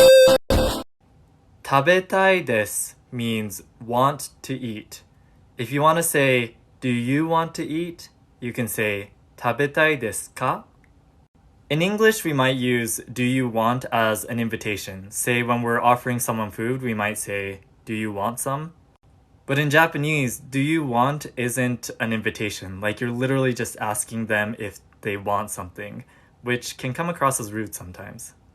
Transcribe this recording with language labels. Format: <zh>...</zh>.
<ja>食べたいです</ja> <en>means want to eat. If you want to say, do you want to eat? You can say,</en> <ja>食べたいですか?</ja> <en>In English, we might use do you want as an invitation. Say when we're offering someone food, we might say, do you want some? But in Japanese, do you want isn't an invitation. Like you're literally just asking them if they want something, which can come across as rude sometimes.</en>